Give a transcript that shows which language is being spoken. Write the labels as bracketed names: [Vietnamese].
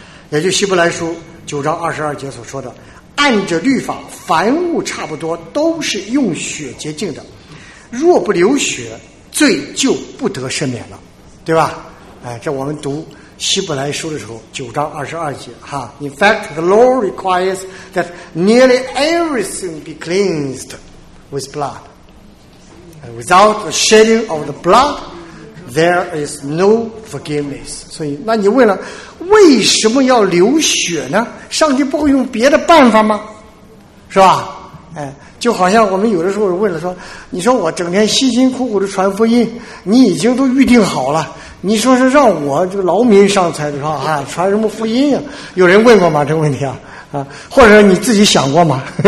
[Chinese] 也就希伯来书9:22所说的，按着律法，凡物差不多都是用血洁净的，若不流血，罪就不得赦免了，对吧？哎，这我们读希伯来书的时候，9:22哈。 [English] In fact, the law requires that nearly everything be cleansed with blood. Without the shedding of the blood, there is no forgiveness. [Chinese] 所以，那你问了？为什么要流血呢？上帝不会用别的办法吗？是吧？哎，就好像我们有的时候问了说，你说我整天辛辛苦苦的传福音，你已经都预定好了，你说是让我这个劳民伤财的是吧？啊，传什么福音呀、啊？有人问过吗？这个问题啊？啊，或者你自己想过吗？